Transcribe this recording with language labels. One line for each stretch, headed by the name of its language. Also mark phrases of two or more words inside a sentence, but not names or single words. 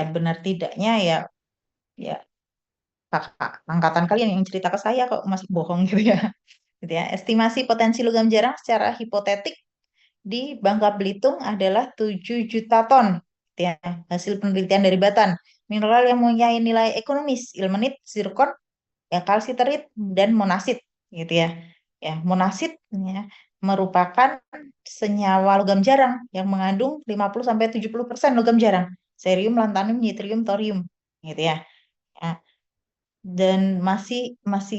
Indonesian: Benar tidaknya ya ya kakak angkatan kalian yang cerita ke saya kok masih bohong gitu ya. Gitu ya. Estimasi potensi logam jarang secara hipotetik di Bangka Belitung adalah 7 juta ton. Gitu ya. Hasil penelitian dari Batan. Mineral yang mempunyai nilai ekonomis, ilmenit, zirkon, ya kalsiterit dan monasit gitu ya. Ya, monasit ya, merupakan senyawa logam jarang yang mengandung 50 sampai 70% logam jarang. Cerium, lanthanum, yttrium, thorium gitu ya. Ya, dan masih masih